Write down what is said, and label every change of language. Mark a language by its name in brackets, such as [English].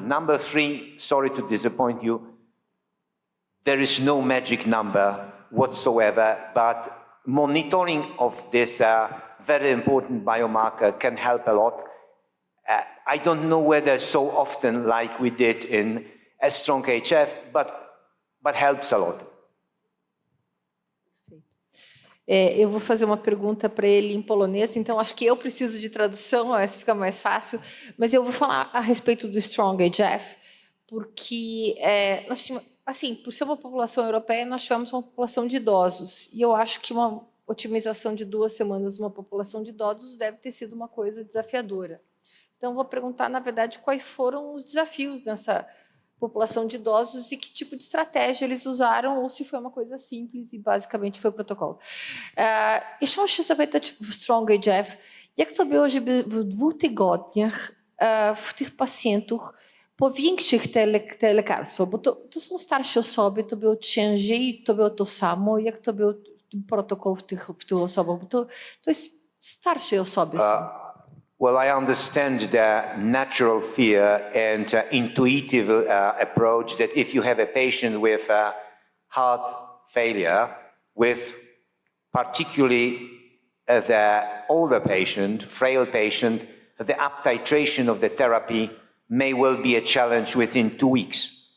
[English] Number 3, sorry to disappoint you, there is no magic number whatsoever, but monitoring of this very important biomarker can help a lot. I don't know whether so often like we did in a strong HF, but helps a lot. [Portuguese] Eu vou fazer uma pergunta para ele em polonês, então acho que eu preciso de tradução, essa fica mais fácil, mas eu vou falar a respeito do Strong HF, porque nós tínhamos, assim, por ser uma população europeia, nós tivemos uma população de idosos, e eu acho que uma otimização de 2 semanas numa população de idosos deve ter sido uma coisa desafiadora. Então, vou perguntar, na verdade, quais foram os desafios nessa população de idosos e que tipo de estratégia eles usaram, ou se foi uma coisa simples e basicamente foi o protocolo. [Polish] Jeszcze się zapytać w Strong HF, jak to było, żeby w 2 tygodniach w tych pacjentach powiększyć te lekarstwo, bo to są starsze osoby, to było ciężej, to było to samo, jak to był protokół w tych osobach, bo to jest starsze osoby. [English] Well, I understand the natural fear and intuitive approach that if you have a patient with heart failure, with particularly the older patient, frail patient, the up titration of the therapy may well be a challenge within 2 weeks.